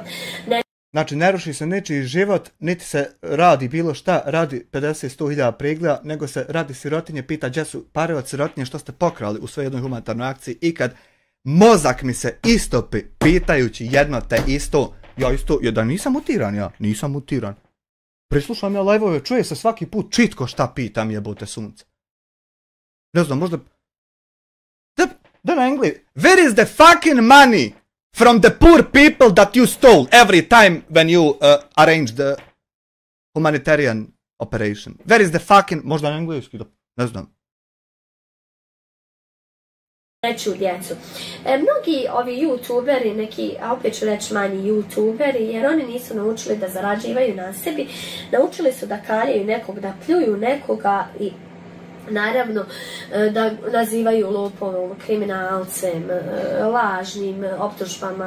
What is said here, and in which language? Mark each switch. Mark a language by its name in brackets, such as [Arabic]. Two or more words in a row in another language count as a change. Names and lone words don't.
[Bosnian] Znači, ne ruši se nečiji život, niti se radi bilo šta, radi 50-100.000 pregleda, nego se radi sirotinje, pita gdje su pare od sirotinje, što ste pokrali u svojoj jednoj humanitarnoj akciji i kad mozak mi se istopi pitajući jedno te isto, da nisam mutiran. Prislušam ja live-ove, čuje se svaki put čitko šta pitam, jebote sunce. Ne znam, možda... Da na engleski. [English] Where is the fucking money from the poor people that you stole every time when you arranged the humanitarian operation? Where is the fucking... [Bosnian] Možda na engleski, ne znam. Reću djecu. Mnogi ovi youtuberi, neki, a opet ću reći manji youtuberi, jer oni nisu naučili da zarađivaju na sebi, naučili su da kaljaju nekog, da pljuju nekoga i naravno da nazivaju lopovom, kriminalcem, lažnim optužbama,